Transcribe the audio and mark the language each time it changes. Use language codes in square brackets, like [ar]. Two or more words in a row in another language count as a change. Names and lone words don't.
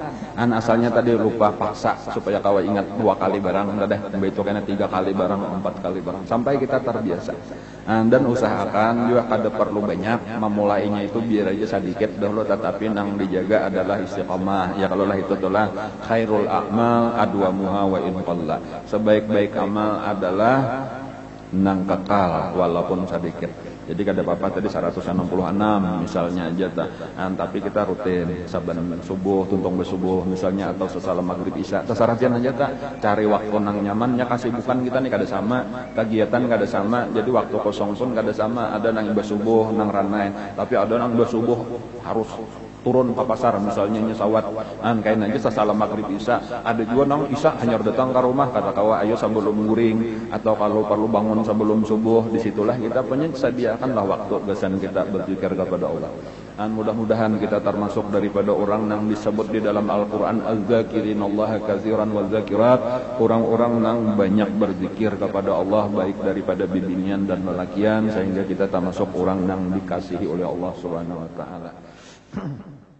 [bjn] Asalnya tadi lupa paksa supaya kau ingat 2 kali barang, udah itu kena 3 kali barang, 4 kali barang, sampai kita terbiasa. Dan usahakan juga kada perlu banyak, memulainya itu biar aja sedikit dahulu, tetapi nang dijaga adalah istiqamah. Ya kalau lah itu itulah [ar] خير الأعمال أدومها وإن قل. [bjn] Sebaik-baik amal adalah nang kekal walaupun sedikit. Jadi kada apa-apa tadi 166 misalnya aja tapi kita rutin saban subuh tuntung bersubuh misalnya atau sesalam maghrib isya tasarapian aja cari waktu nang nyamannya kasibukan kita nih kada sama kegiatan kada sama jadi waktu kosong pun kada sama ada nang bersubuh nang ranai tapi ada nang bersubuh harus turun ke pasar misalnya nyesawat kain aja sasalam maghrib isya ada juga nang isya hanya datang ke rumah kata kawa ayo sebelum guring atau kalau perlu bangun sebelum subuh disitulah kita sediakanlah waktu besan kita berzikir kepada Allah mudah-mudahan kita termasuk daripada orang yang disebut di dalam Al-Quran [ar] الذاكرين الله كثيرا والذاكرات [bjn] orang-orang yang banyak berzikir kepada Allah baik daripada bibinian dan lelakian sehingga kita termasuk orang yang dikasihi oleh Allah [ar] سبحانه وتعالى.